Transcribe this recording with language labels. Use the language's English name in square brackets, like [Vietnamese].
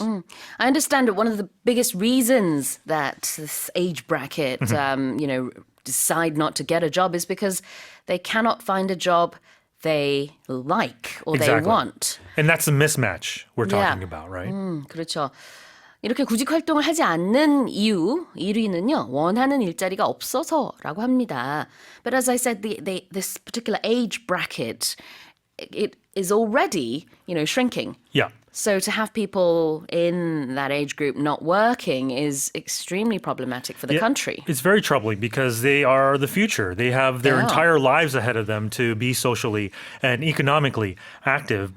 [English] I understand that one of the biggest reasons that this age bracket, decide not to get a job is because they cannot find a job they like or they want. And that's the mismatch we're talking about, right? [Korean] 그렇죠. 이렇게 구직 활동을 하지 않는 이유 1위는요. 원하는 일자리가 없어서라고 합니다. [English] But as I said, this particular age bracket, it is already, shrinking. Yeah. So to have people in that age group not working is extremely problematic for the country. It's very troubling because they are the future. They have their entire lives ahead of them to be socially and economically active.